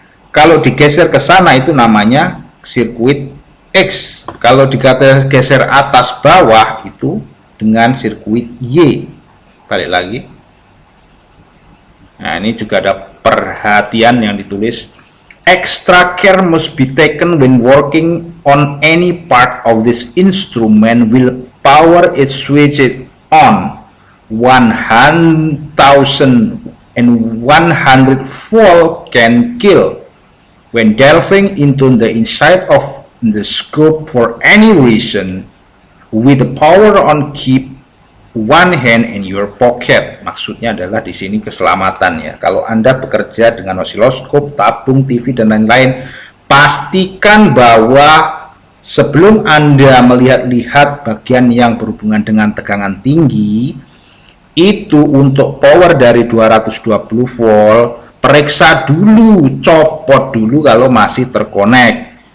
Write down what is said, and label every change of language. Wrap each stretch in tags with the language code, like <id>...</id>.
<id>Kalau digeser ke sana itu namanya sirkuit X. Kalau digeser atas bawah itu dengan sirkuit Y. Balik lagi. Nah, ini juga ada perhatian yang ditulis.</id> <en>Extra care must be taken when working on any part of this instrument. Will power is switched on 100,100 volt can kill. When delving into the inside of the scope for any reason, with the power on, keep one hand in your pocket.</en> <id>Maksudnya adalah di sini keselamatan ya. Kalau Anda bekerja dengan osiloskop, tabung, TV dan lain-lain, pastikan bahwa sebelum Anda melihat-lihat bagian yang berhubungan dengan tegangan tinggi, itu untuk power dari 220 volt, periksa dulu, copot dulu kalau masih terkonek.</id>